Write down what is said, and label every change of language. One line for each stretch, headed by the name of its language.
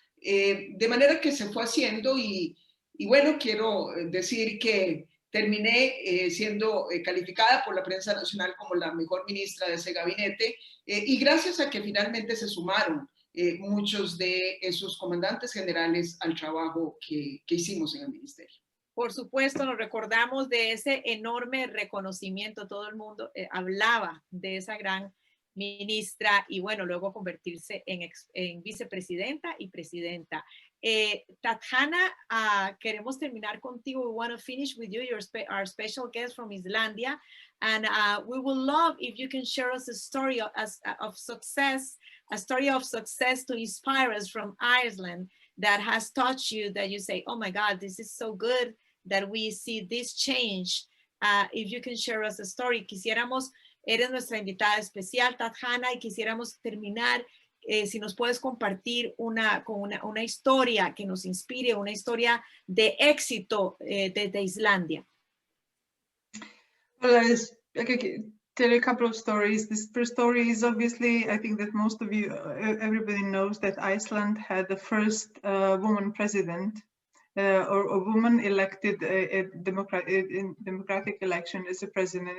Spanish: De manera que se fue haciendo y bueno, quiero decir que terminé siendo calificada por la prensa nacional como la mejor ministra de ese gabinete, y gracias a que finalmente se sumaron muchos de esos comandantes generales al trabajo que hicimos en el ministerio. Por supuesto, nos recordamos de ese enorme reconocimiento. Todo el mundo hablaba de esa gran ministra y bueno, luego convertirse en vicepresidenta y presidenta. Tatjana, queremos terminar contigo.
English: We want to finish with you, our special guest from Islandia. And we would love if you can share us a story of success, a story of success to inspire us from Iceland that has touched you, that you say, oh my God, this is so good that we see this change. If you can share us a story.
Spanish: Eres nuestra invitada especial, Tatjana, y quisiéramos terminar, si nos puedes compartir una historia que nos inspire, una historia de éxito desde Islandia.
English: Well, I could tell a couple of stories. This first story is obviously, I think that most of you, everybody knows that Iceland had the first woman president, or a woman elected in democratic election as a president.